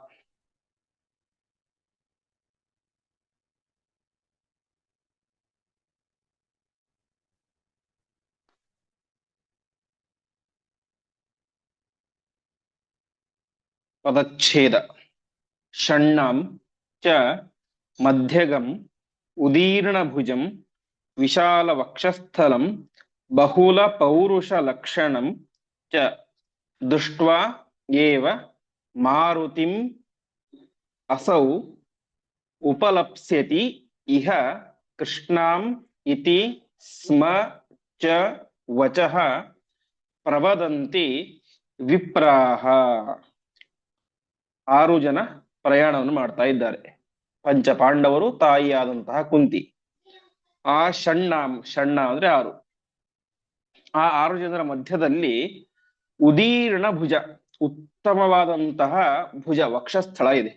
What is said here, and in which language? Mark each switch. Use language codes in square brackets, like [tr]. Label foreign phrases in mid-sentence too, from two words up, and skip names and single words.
[kn] ಪದಚ್ಛೇದ. [sa] ಷಣ್ಣಾಂ ಚ ಮಧ್ಯಗಂ ಉದೀರ್ಣ ಭುಜಂ ವಿಶಾಲ ವಕ್ಷಸ್ಥಲಂ ಬಹುಲ ಪೌರುಷ ಲಕ್ಷಣಂ ಚ ದೃಷ್ಟ್ವಾ ಏವ ಮಾರುತಿಂ ಅಸೌ ಉಪಲಪ್ಸ್ಯತಿ ಇಹ ಕೃಷ್ಣಾಂ ಇತಿ ಸ್ಮ ಚ ವಚಃ ಪ್ರವದಂತಿ ವಿಪ್ರಾಹ. [kn] 6 ಜನ ಪ್ರಯಾಣವನ್ನು ಮಾಡ್ತಾ ಇದ್ದಾರೆ. ಪಂಚ ಪಾಂಡವರು, ತಾಯಿಯಾದಂತಹ ಕುಂತಿ. ಆ ಷಣ್ಣ ಅಂದ್ರೆ 6. ಆ 6 ಜನರ ಮಧ್ಯದಲ್ಲಿ [sa] ಉದೀರ್ಣ ಭುಜ, [kn] ಉತ್ತಮವಾದಂತಹ ಭುಜ, ವಕ್ಷಸ್ಥಳ ಇದೆ.